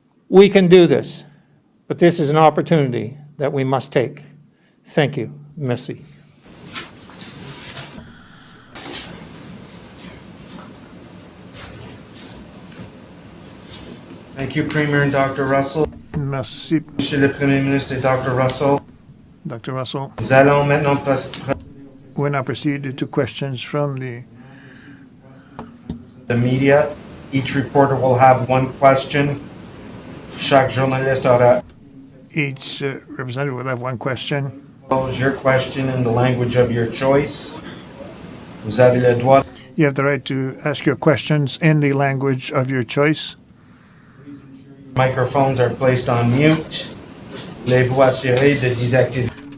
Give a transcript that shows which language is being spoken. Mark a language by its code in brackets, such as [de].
[en] We can do this. But this is an opportunity that we must take. Thank you. [fr] Merci. [en] Thank you, Premier and Dr. Russell. [fr] Merci, Monsieur le Premier ministre et Dr. Russell, Dr. Russell. nous allons maintenant [en] We'll now proceed to questions from the media. Each reporter will have 1 question. [fr] Chaque journaliste aura [en] each representative will have 1 question. pose your question in the language of your choice. [fr] Vous avez le droit. [en] You have the right to ask your questions in the language of your choice. Microphones are placed on mute. [fr] Voulez-vous assurer de désactiver?